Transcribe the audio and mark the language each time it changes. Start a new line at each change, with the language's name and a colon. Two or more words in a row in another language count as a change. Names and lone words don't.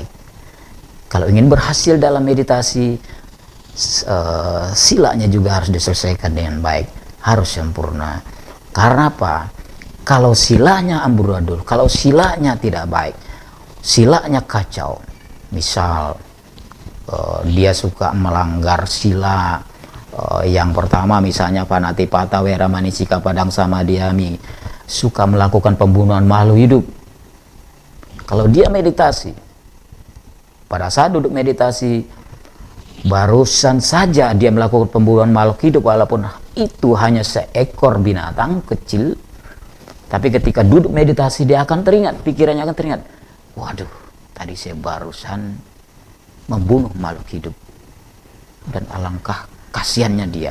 Indonesian: Kalau ingin berhasil dalam meditasi, silanya juga harus diselesaikan dengan baik, harus sempurna. Karena apa? Kalau silanya amburadul, kalau silanya tidak baik, silanya kacau, misal dia suka melanggar sila yang pertama, misalnya
Pali: panatipata weramani sika padang samadhyami,
Indonesian: suka melakukan pembunuhan makhluk hidup. Kalau dia meditasi, pada saat duduk meditasi, barusan saja dia melakukan pembunuhan makhluk hidup, walaupun itu hanya seekor binatang kecil, tapi ketika duduk meditasi dia akan teringat, pikirannya akan teringat, waduh, tadi saya barusan membunuh makhluk hidup, dan alangkah kasihannya dia.